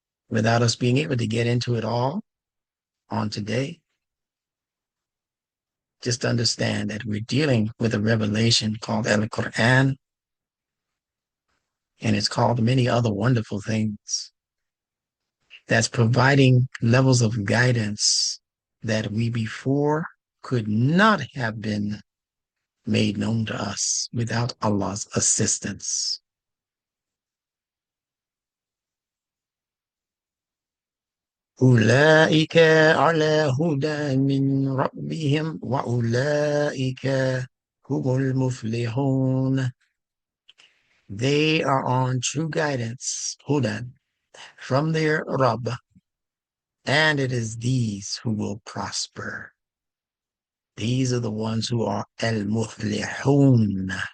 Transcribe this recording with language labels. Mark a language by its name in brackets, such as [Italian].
[English] Without us being able to get into it all on today, just understand that we're dealing with a revelation called Al-Quran, and it's called many other wonderful things that's providing levels of guidance that we before could not have been made known to us without Allah's assistance. [Arabic] أولئك على هدى من ربهم وأولئك هم المفلحون. [English] They are on true guidance, hudan, from their Rabb, and it is these who will prosper. These are the ones who are al-muflihun.